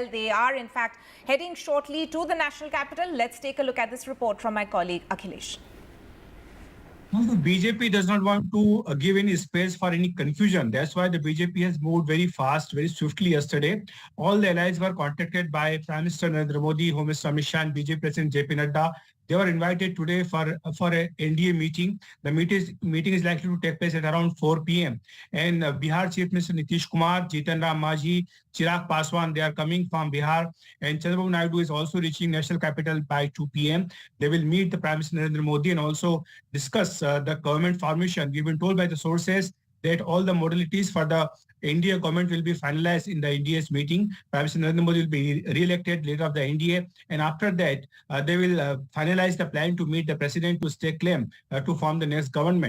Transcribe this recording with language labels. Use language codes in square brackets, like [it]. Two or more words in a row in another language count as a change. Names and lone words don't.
[en] They are, in fact, heading shortly to the national capital. Let's take a look at this report from my colleague Akilesh. No, the BJP does not want to give any space for any confusion. That's why the BJP has moved very fast, very swiftly yesterday. All the allies were contacted by Prime Minister Narendra Modi, Home Minister Amit Shah, and BJP President JP Nadda. They were invited today for a NDA meeting. The meeting is likely to take place at around 4 p.m. And Bihar Chief Minister Nitish Kumar, Jitan Ram Majhi, Chirag Paswan, they are coming from Bihar. And Chandrababu Naidu is also reaching national capital by 2 p.m. They will meet the Prime Minister Narendra Modi and also discuss the government formation. We've been told by the sources that all the modalities for the NDA government will be finalized in the NDA's meeting. Prime Minister Narendra Modi will be re-elected leader of the NDA, and after that, they will finalize the plan to meet the president to stake claim to form the next government.